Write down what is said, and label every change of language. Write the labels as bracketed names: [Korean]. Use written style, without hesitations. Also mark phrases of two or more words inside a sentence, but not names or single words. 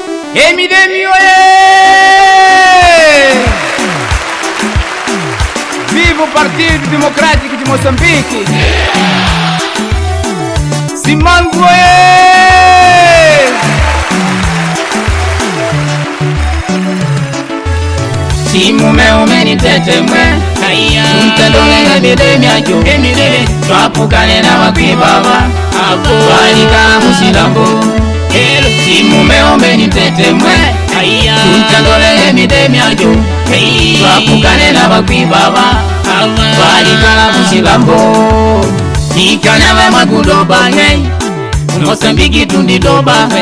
[Makonde] Emidemi oye! [Portuguese] Viva o Partido Democrático de Moçambique! [Makonde] Simangu oye! Simu meu meni tete mwe Mtandole Emidemi ajo Twapukane na wakwibaba Walika musilambo Simu meu meni tete mwe Mtandole Emidemi ajo Twapukane na wakwibaba Walika musilambo Nikana we magudoba hey Mosambiki tundidoba hey